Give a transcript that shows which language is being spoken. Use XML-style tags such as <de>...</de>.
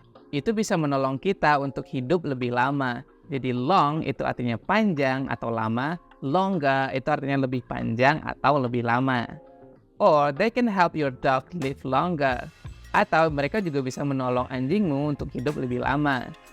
<id>itu bisa menolong kita untuk hidup lebih lama. Jadi long itu artinya panjang atau lama, longer itu artinya lebih panjang atau lebih lama.</id> <en>Or they can help your dog live longer.</en> <id>Atau mereka juga bisa menolong anjingmu untuk hidup lebih lama.</id>